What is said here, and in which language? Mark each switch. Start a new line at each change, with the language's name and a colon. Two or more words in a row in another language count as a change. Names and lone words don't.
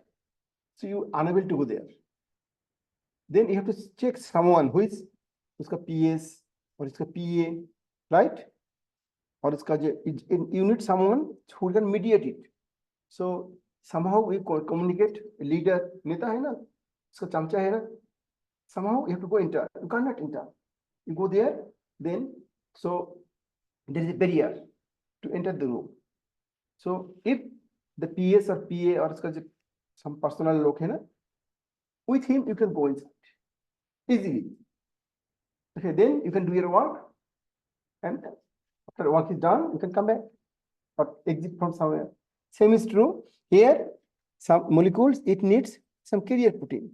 English: So you unable to go there. Then you have to check someone who is uska PS or uska PA, right? Or you need someone who can mediate it. So somehow we communicate. Leader,
Hindi: नेता है ना, उसका चमचा है ना.
English: Somehow you have to go enter. You cannot enter. You go there, then so there is a barrier to enter the room. So if the PS or PA or some personal
Hindi: लोग है ना,
English: with him you can go inside easily. Okay, then you can do your work, and after work is done, you can come back or exit from somewhere. Same is true here. Some molecules, it needs some carrier protein.